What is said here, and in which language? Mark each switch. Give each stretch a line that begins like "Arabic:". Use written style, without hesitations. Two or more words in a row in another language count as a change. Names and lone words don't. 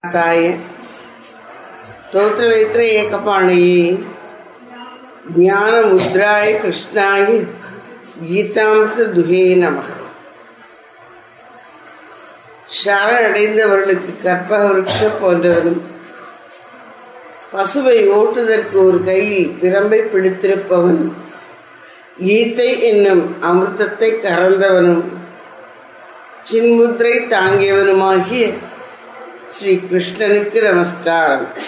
Sanskrit: ताय स्तोत्रवेत्र एकपाणये ज्ञानमुद्राय कृष्णाय गीतामृत दुहे நமः.
Tamil: சரணடைந்தவர்களுக்கு கற்பக விருட்சம் போன்றவரும் பசுவை ஓட்டுதற்கு ஒரு கையில் பிரம்பை பிடித்திருப்பவன் கீதை என்னும் அமிர்தத்தை கறந்தவனும் சின்முத்ரை தாங்கியவனுமாகிய ஸ்ரீ கிருஷ்ணனுக்கு நமஸ்காரம்.